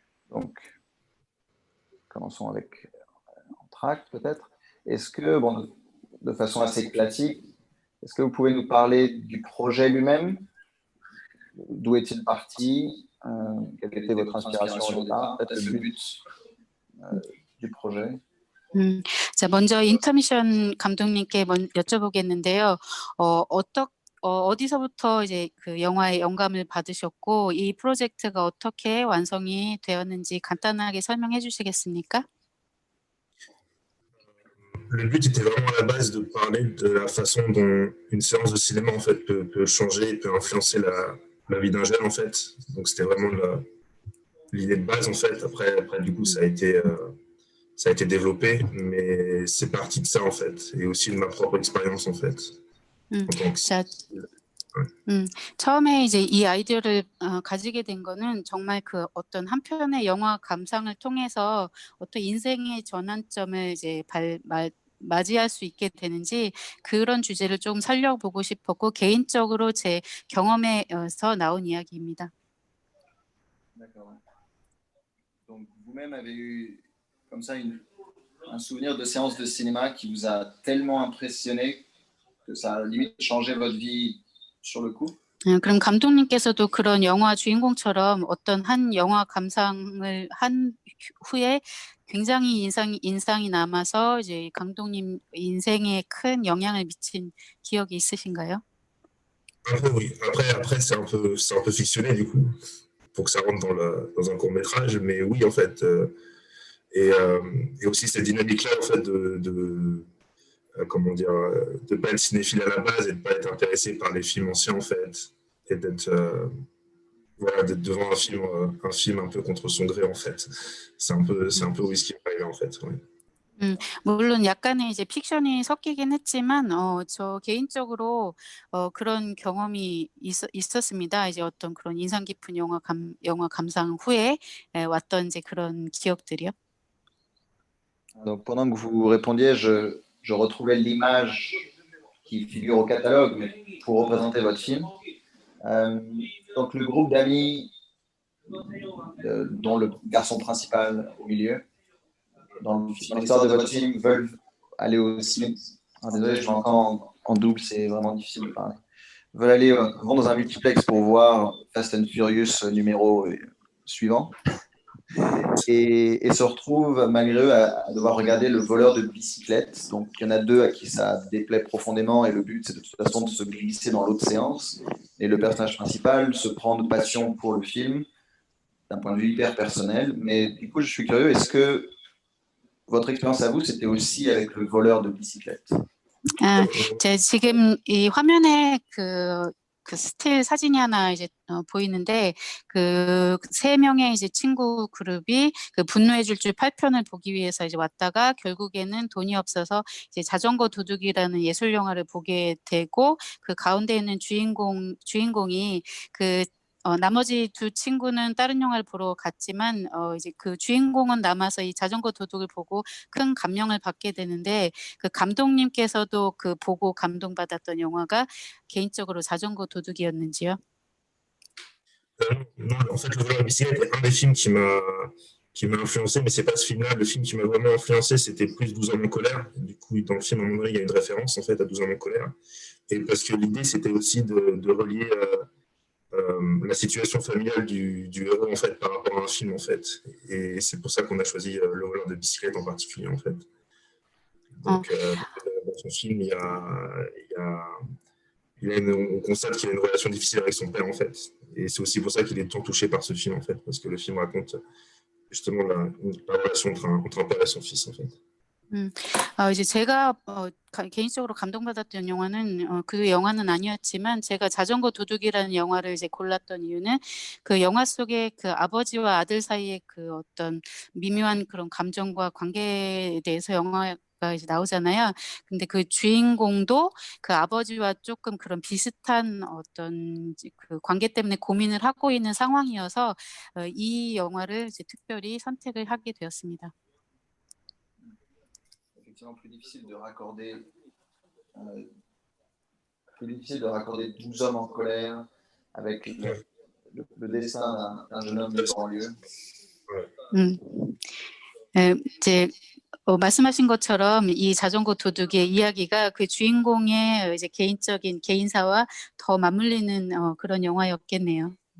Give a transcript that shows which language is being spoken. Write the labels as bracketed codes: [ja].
[fr] Donc, commençons avec Entracte peut-être. Est-ce que, bon, de façon assez classique, est-ce que vous pouvez nous parler du projet lui-même? D'où est-il parti? Quelle était votre inspiration au départ? Peut-être le but du projet? [ko] 자, 먼저 인터미션 감독님께 여쭤보겠는데요. 어디서부터 이제 그 영화에 영감을 받으셨고 이 프로젝트가 어떻게 완성이 되었는지 간단하게 설명해 주시겠습니까? [fr] Le but était vraiment à la base de parler de la façon dont une séance de cinéma en fait peut changer, peut influencer la vie d'un jeune en fait. Donc c'était vraiment l'idée de base en fait. Après du coup ça a été développé, mais c'est parti de ça en fait, et aussi de ma propre expérience en fait. [ko] 자, 처음에 이제 이 아이디어를 가지게 된 거는 정말 그 어떤 한 편의 영화 감상을 통해서 어떤 인생의 전환점을 이제 맞이할 수 있게 되는지 그런 주제를 좀 살려보고 싶었고 개인적으로 제 경험에서 나온 이야기입니다. [fr] D'accord. Donc vous-même avez eu comme ça un souvenir de séance de cinéma qui vous a tellement impressionné que ça a limite changé votre vie sur le coup? [ko] 그럼 감독님께서도 그런 영화 주인공처럼 어떤 한 영화 감상을 한 후에 굉장히 인상이 남아서 이제 감독님 인생에 큰 영향을 미친 기억이 있으신가요? [fr] Un peu, oui. Après c'est un peu fictionné du coup, pour que ça rentre dans un court métrage, mais oui, en fait. Et aussi cette dynamique-là, en fait, comment dire, de pas être cinéphile à la base et de pas être intéressé par les films anciens, en fait, et voilà, d'être devant un film un peu contre son gré, en fait. C'est un peu où ce qui est arrivé, en fait. Ouais. [ko] 물론 약간의 이제 픽션이 섞이긴 했지만 저 개인적으로 그런 경험이 있었습니다. 이제 어떤 그런 인상 깊은 영화 감상 후에 왔던 이제 그런 기억들이요. [fr] Donc, pendant que vous répondiez, je retrouvais l'image qui figure au catalogue, mais pour représenter votre film. Donc, le groupe d'amis, dont le garçon principal au milieu, dans l'histoire de votre film, veulent aller au cinéma. Ah, désolé, je m'entends en double, c'est vraiment difficile de parler. Veulent aller vont dans un multiplex pour voir Fast and Furious numéro suivant. Et se retrouvent, malgré eux, à devoir regarder Le voleur de bicyclette. Donc, il y en a deux à qui ça déplaît profondément, et le but, c'est de toute façon de se glisser dans l'autre séance. Et le personnage principal se prend de passion pour le film, d'un point de vue hyper personnel. Mais du coup, je suis curieux, est-ce que votre expérience à vous, c'était aussi avec Le voleur de bicyclette? [ko] 지금 이 화면에 그 스틸 사진이 하나 이제 보이는데 그 세 명의 이제 친구 그룹이 그 분노의 질주 8편을 보기 위해서 이제 왔다가 결국에는 돈이 없어서 이제 자전거 도둑이라는 예술 영화를 보게 되고, 그 가운데 있는 주인공이 그 나머지 두 친구는 다른 영화를 보러 갔지만 이제 그 주인공은 남아서 이 자전거 도둑을 보고 큰 감명을 받게 되는데, 그 감독님께서도 그 보고 감동받았던 영화가 개인적으로 자전거 도둑이었는지요? [fr] Non, en fait, Le voleur de bicyclette est un des films qui m'a influencé, mais c'est pas ce film-là. Le film qui m'a vraiment influencé, c'était plus 12 hommes en colère. Du coup, dans le film, à un moment donné, il y a une référence en fait à 12 hommes en colère. Et parce que l'idée, c'était aussi de relier la situation familiale du héros en fait par rapport à un film en fait. Et c'est pour ça qu'on a choisi Le voleur de bicyclette en particulier en fait. Donc dans son film, on constate qu'il a une relation difficile avec son père en fait. Et c'est aussi pour ça qu'il est tant touché par ce film en fait, parce que le film raconte justement la relation entre un père et son fils en fait. [ko] 이제 제가 개인적으로 감동받았던 영화는 그 영화는 아니었지만, 제가 자전거 도둑이라는 영화를 이제 골랐던 이유는 그 영화 속에 그 아버지와 아들 사이의 그 어떤 미묘한 그런 감정과 관계에 대해서 영화가 이제 나오잖아요. 근데 그 주인공도 그 아버지와 조금 그런 비슷한 어떤 그 관계 때문에 고민을 하고 있는 상황이어서 이 영화를 이제 특별히 선택을 하게 되었습니다. [fr] Plus difficile de raccorder 12 hommes en colère avec le destin d'un jeune homme de banlieue. [ko] 이제 말씀하신 것처럼 이 자전거 도둑의 이야기가 그 주인공의 이제 개인적인 개인사와 더 맞물리는 그런 영화였겠네요.